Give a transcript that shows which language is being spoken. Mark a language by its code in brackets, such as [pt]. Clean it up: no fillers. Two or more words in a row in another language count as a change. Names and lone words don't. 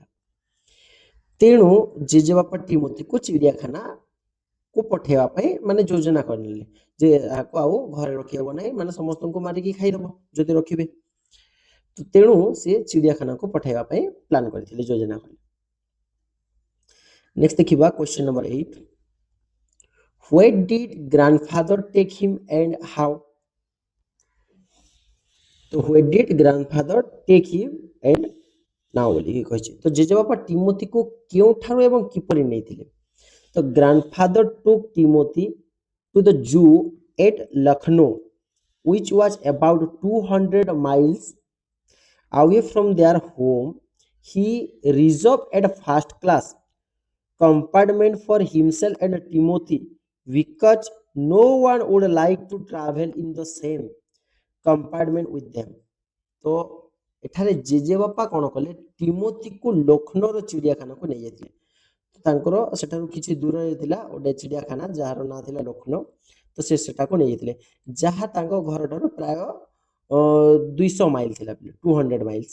[or] ତେଣୁ ଜେଜେବାପା ଟିମୋଥୀକୁ ଚିଡ଼ିଆଖାନାକୁ ପଠେଇବା ପାଇଁ ମାନେ ଯୋଜନା କରିନେଲେ ଯେ ଏହାକୁ ଆଉ ଘରେ ରଖିହେବ ନାହିଁ, ମାନେ ସମସ୍ତଙ୍କୁ ମାରିକି ଖାଇଦେବ ଯଦି ରଖିବେ। ତେଣୁ ସେ ଚିଡ଼ିଆଖାନାକୁ ପଠାଇବା ପାଇଁ ପ୍ଲାନ୍ କରିଥିଲେ, ଯୋଜନା କଲେ। [en] ନେକ୍ସଟ ଦେଖିବା question number 8, where did grandfather take him and how? [or] ତ [en] where did grandfather take him and now [or] ବୋଲିକି କହିଛି। ତ ଜେଜେବାପା ଟିମୋଥୀକୁ କେଉଁଠାରୁ ଏବଂ କିପରି ନେଇଥିଲେ? [en] ତ grandfather took Timothy to the zoo at Lucknow, which was about 200 miles away from their home. He reserved a first class compartment for himself and Timothy because no one would like to travel in the same compartment with them. [or] ତ ଏଠାରେ ଜେଜେବାପା କ'ଣ କଲେ, ଟିମୋଥୀକୁ ଲକ୍ଷ୍ନୌର ଚିଡ଼ିଆଖାନାକୁ ନେଇଯାଇଥିଲେ। ତାଙ୍କର ସେଠାରୁ କିଛି ଦୂରରେ ଥିଲା ଗୋଟେ ଚିଡ଼ିଆଖାନା ଯାହାର ନାଁ ଥିଲା ଲକ୍ଷ୍ନୌ। ତ ସେ ସେଠାକୁ ନେଇଯାଇଥିଲେ, ଯାହା ତାଙ୍କ ଘରଠାରୁ ପ୍ରାୟ 200 ମାଇଲ ଥିଲା, 200 ମାଇଲ୍ସ।